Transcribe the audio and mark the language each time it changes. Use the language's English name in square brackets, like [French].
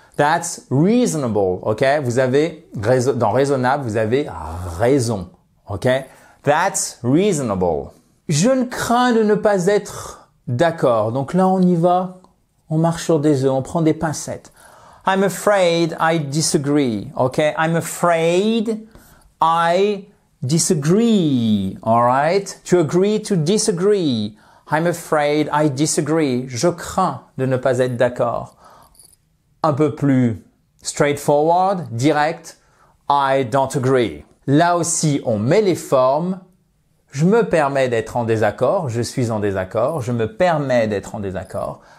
[English] That's reasonable, ok? [French] Vous avez, dans raisonnable, vous avez raison, ok? [English] That's reasonable. [French] Je ne crains de ne pas être d'accord. Donc là, on y va. On marche sur des œufs, on prend des pincettes. [English] I'm afraid I disagree, ok? I'm afraid I disagree, alright? To agree to disagree. I'm afraid I disagree. [French] Je crains de ne pas être d'accord. Un peu plus straightforward, direct. [English] I don't agree. [French] Là aussi, on met les formes. Je me permets d'être en désaccord. Je suis en désaccord. Je me permets d'être en désaccord.